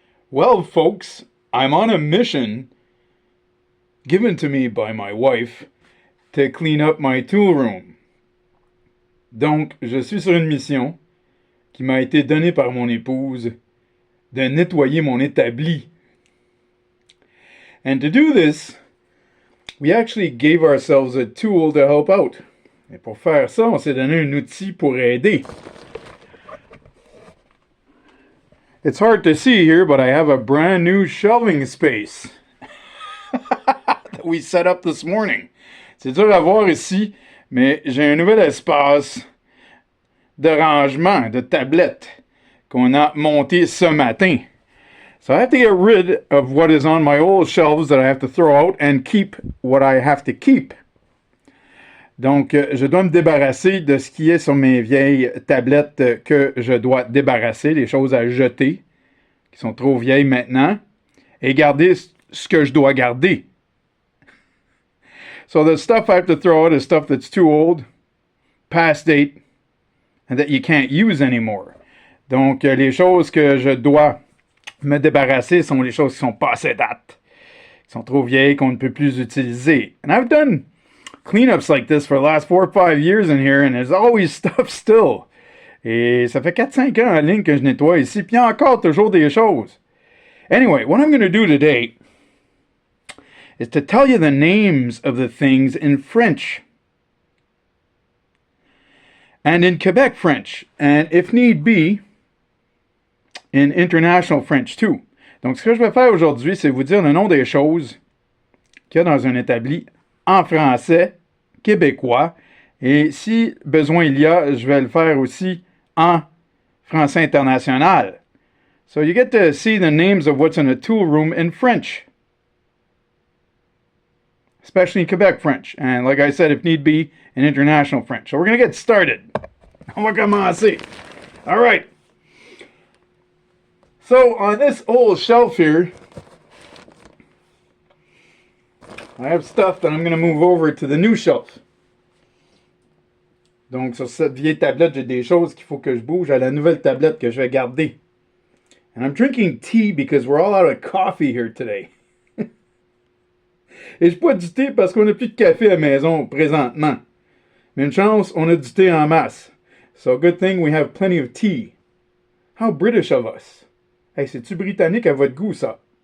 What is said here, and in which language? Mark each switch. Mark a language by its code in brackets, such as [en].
[en] Well, folks, I'm on a mission given to me by my wife to clean up my tool room. [fr] Donc, je suis sur une mission qui m'a été donnée par mon épouse de nettoyer mon établi. [en] And to do this, we actually gave ourselves a tool to help out. [fr] Et pour faire ça, on s'est donné un outil pour aider. [en] It's hard to see here, but I have a brand new shelving space that we set up this morning. [fr] C'est dur à voir ici, mais j'ai un nouvel espace de rangement, de tablettes qu'on a monté ce matin. [en] So I have to get rid of what is on my old shelves that I have to throw out and keep what I have to keep. [fr] Donc, je dois me débarrasser de ce qui est sur mes vieilles tablettes que je dois débarrasser, les choses à jeter, qui sont trop vieilles maintenant, et garder ce que je dois garder. [en] So the stuff I have to throw out is stuff that's too old, past date, and that you can't use anymore. [fr] Donc, les choses que je dois me débarrasser sont les choses qui sont passées date, qui sont trop vieilles, qu'on ne peut plus utiliser. [en] And I've done cleanups like this for the last 4 or 5 years in here, and there's always stuff still. [fr] Et ça fait 4-5 ans en ligne que je nettoie ici, puis il y a encore toujours des choses. [en] Anyway, what I'm going to do today is to tell you the names of the things in French. And in Quebec French, and if need be, in international French too. [fr] Donc, ce que je vais faire aujourd'hui, c'est vous dire le nom des choses qu'il y a dans un établi en français, québécois, et si besoin il y a, je vais le faire aussi en français international. [en] So you get to see the names of what's in a tool room in French, especially in Quebec French, and like I said, if need be, in international French. So we're going to get started. [fr] On va commencer. [en] All right. So on this old shelf here, I have stuff that I'm going to move over to the new shelf. [fr] Donc, sur cette vieille tablette, j'ai des choses qu'il faut que je bouge à la nouvelle tablette que je vais garder. [en] And I'm drinking tea because we're all out of coffee here today. [fr] Et je bois du thé parce qu'on n'a plus de café à la maison présentement. Mais une chance, on a du thé en masse. [en] So good thing we have plenty of tea. How British of us. [fr] Hey, c'est-tu britannique à votre goût, ça?